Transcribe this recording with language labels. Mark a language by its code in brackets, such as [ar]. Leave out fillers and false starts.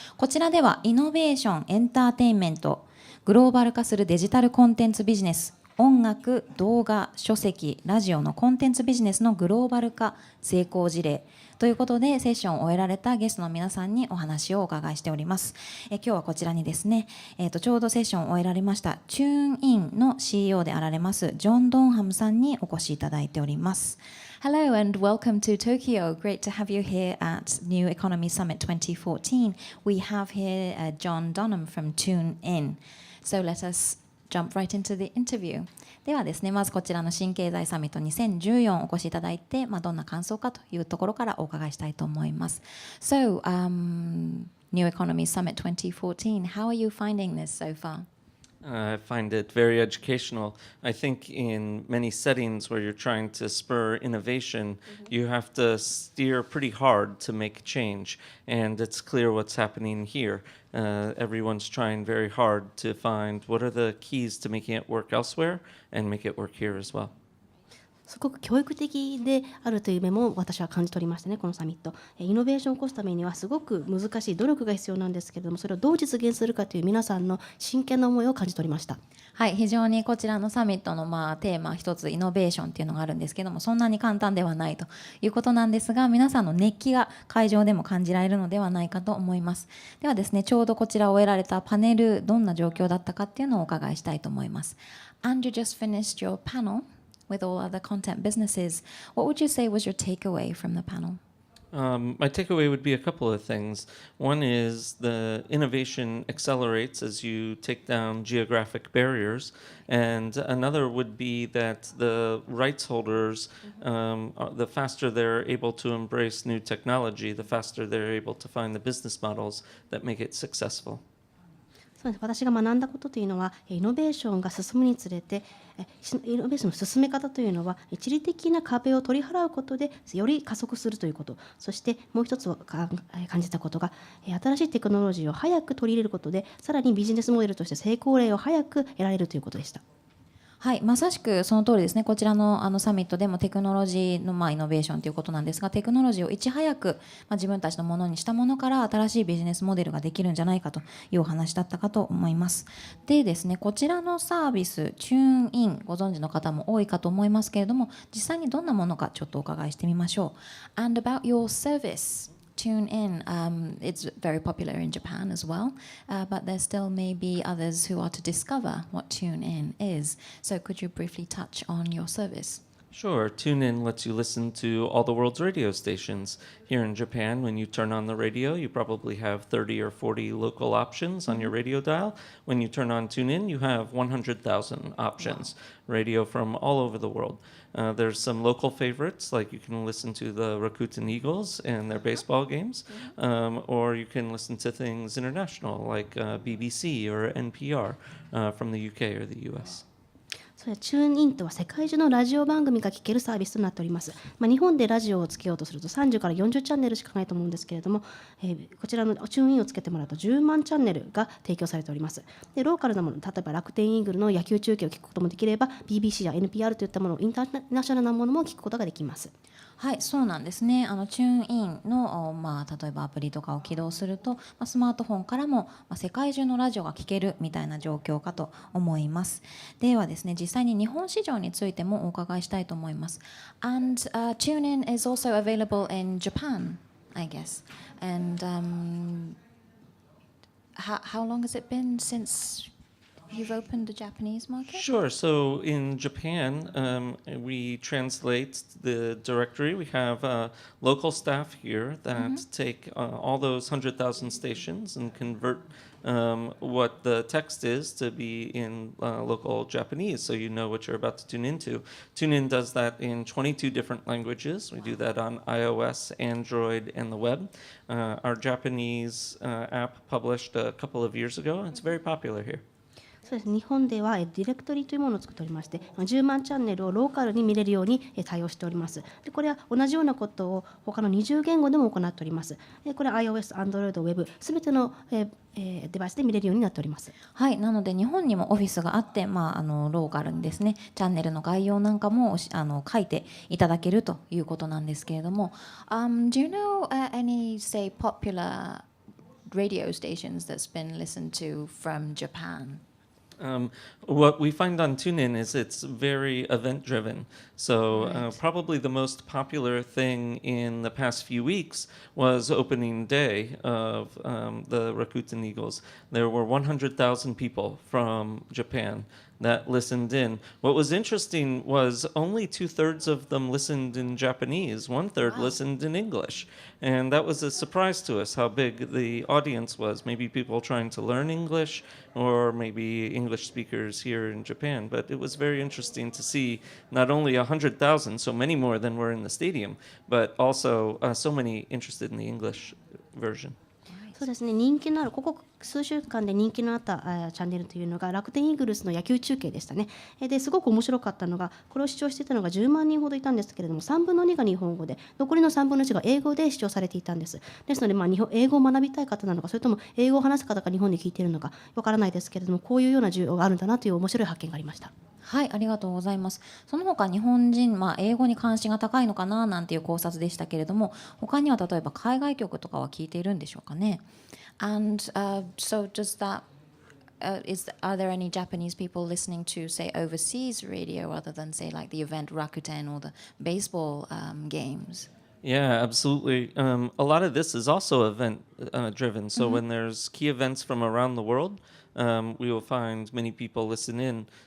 [ja] こちらではイノベーション、エンターテインメント、グローバル化するデジタルコンテンツビジネス、音楽、動画、書籍、ラジオのコンテンツビジネスのグローバル化成功事例ということでセッションを終えられたゲストの皆さんにお話をお伺いしております。今日はこちらにですね、ちょうどセッションを終えられましたTuneInの CEO であられますジョン・ドンハムさんにお越しいただいております。 [en] Hello and welcome to Tokyo. Great to have you here at New Economy Summit 2014. We have here John Donham from TuneIn. So let us jump right into the interview. [ja] ではですね、まずこちらの新経済サミット2014お越しいただいて、どんな感想かというところからお伺いしたいと思います。 [en] So, New Economy Summit 2014, how are you finding this so far?I find it very educational. I think in many settings where you're trying to spur innovation, you have to steer pretty hard to make change. And it's clear what's happening here. Everyone's trying very hard to find what are the keys to making it work elsewhere and make it work here as well. [ja] すごく教育的であるという面も私は感じ取りましたね、このサミット。イノベーションを起こすためにはすごく難しい努力が必要なんですけれども、それをどう実現するかという皆さんの真剣な思いを感じ取りました。はい、非常にこちらのサミットのテーマ一つイノベーションっていうのがあるんですけども、そんなに簡単ではないということなんですが、皆さんの熱気が会場でも感じられるのではないかと思います。ではですね、ちょうどこちらを終えられたパネル、どんな状況だったかっていうのをお伺いしたいと思います。 [en] And you just finished your panel?With all other content businesses, what would you say was your takeaway from the panel? My takeaway would be a couple of things. One is the innovation accelerates as you take down geographic barriers. And another would be that the rights holders, the faster they're able to embrace new technology, the faster they're able to find the business models that make it successful. [ja] そうです。私が学んだことというのは、イノベーションが進むにつれて、イノベーションの進め方というのは一時的な壁を取り払うことでより加速するということ、そしてもう一つ感じたことが、新しいテクノロジーを早く取り入れることでさらにビジネスモデルとして成功例を早く得られるということでした。はい、まさしくその通りですね。こちらのサミットでもテクノロジーのイノベーションということなんですが、テクノロジーをいち早く自分たちのものにしたものから新しいビジネスモデルができるんじゃないかというお話だったかと思います。でですね、こちらのサービスTuneInご存知の方も多いかと思いますけれども、実際にどんなものかちょっとお伺いしてみましょう。 [en] And about your service.TuneIn, it's very popular in Japan as well, but there still may be others who are to discover what TuneIn is. So could you briefly touch on your service? Sure. TuneIn lets you listen to all the world's radio stations. Here in Japan, when you turn on the radio, you probably have 30 or 40 local options on your radio dial. When you turn on TuneIn, you have 100,000 options, radio from all over the world. There's some local favorites, like you can listen to the Rakuten Eagles and their baseball games, or you can listen to things international, like BBC or NPR from the UK or the US. [ja] それはチューンインとは世界中のラジオ番組が聴けるサービスとなっております。日本でラジオをつけようとすると30から40チャンネルしかないと思うんですけれども、こちらのチューンインをつけてもらうと10万チャンネルが提供されております。でローカルなもの、例えば楽天イーグルの野球中継を聞くこともできれば BBC や NPR といったもの、インターナショナルなものも聞くことができます。はい、そうなんですね。 TuneIn の、例えばアプリとかを起動すると、スマートフォンからも、世界中のラジオが聴けるみたいな状況かと思います。ではですね、実際に日本市場についてもお伺いしたいと思います。 [en] And TuneIn is also available in Japan, I guess. And how long has it been since?You've opened the Japanese market? Sure. So in Japan, we translate the directory. We have local staff here that take all those 100,000 stations and convert what the text is to be in local Japanese, so you know what you're about to tune into. TuneIn does that in 22 different languages. We do that on iOS, Android, and the web. Our Japanese app published a couple of years ago, and it's very popular here. [ja] そうです。日本ではディレクトリというものを作っておりまして、10万チャンネルをローカルに見れるように対応しております。で、これは同じようなことを他の20言語でも行っております。これは iOS、Android、Web すべてのデバイスで見れるようになっております。はい、なので日本にもオフィスがあって、ローカルにですね、チャンネルの概要なんかも書いていただけるということなんですけれども、 [en] Do you know any, say, popular radio stations that's been listened to from Japan? What we find on TuneIn is it's very event driven. So, Right. probably the most popular thing in the past few weeks was opening day of the Rakuten Eagles. There were 100,000 people from Japan that listened in. What was interesting was only 2/3 of them listened in Japanese, 1/3 Wow. listened in English. And that was a surprise to us how big the audience was. Maybe people trying to learn English, or maybe English speakers here in Japan. But it was very interesting to see not only 100,000, so many more than were in the stadium, but also so many interested in the English version. [ja] そうですね、人気のあるここ数週間で人気のあったチャンネルというのが楽天イーグルスの野球中継でしたね。ですごく面白かったのが、これを視聴していたのが10万人ほどいたんですけれども、3分の2が日本語で、残りの3分の1が英語で視聴されていたんです。ですので、英語を学びたい方なのか、それとも英語を話す方が日本で聞いているのかわからないですけれども、こういうような需要があるんだなという面白い発見がありました。はい、ありがとうございます。その他日本人、英語に関心が高いのかななんていう考察でしたけれども、他には例えば海外曲とかは聞いているんでしょうかね。 [en] And so does that are there any Japanese people listening to, say, overseas radio other than, say, like the event Rakuten or the baseball games? Yeah, absolutely. A lot of this is also event driven. So when there's key events from around the world, we will find many people listen in.